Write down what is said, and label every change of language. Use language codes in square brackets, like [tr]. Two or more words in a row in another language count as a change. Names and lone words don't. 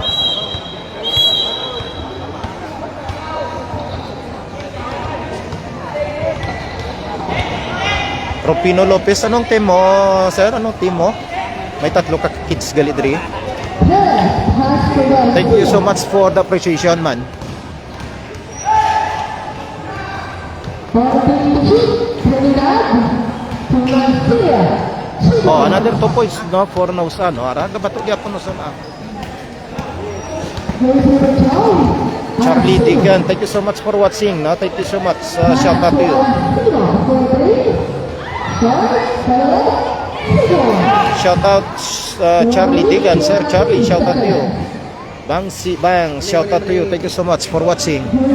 [tl] Rupino Lopez, anong team mo, sir? Anong team mo? [hil] May 3 ka kids gali diri. [en] Thank you so much for the appreciation, man. Oh, another 2 points no for Nausan, no. [hil] Ara gabato gyapon Nausan. [en] Charlie Digan, thank you so much for watching, no. Thank you so much. Shout out to you. Shout out Charlie Digan, Sir Charlie, shout out to you. Bang, shout out to you. Thank you so much for watching.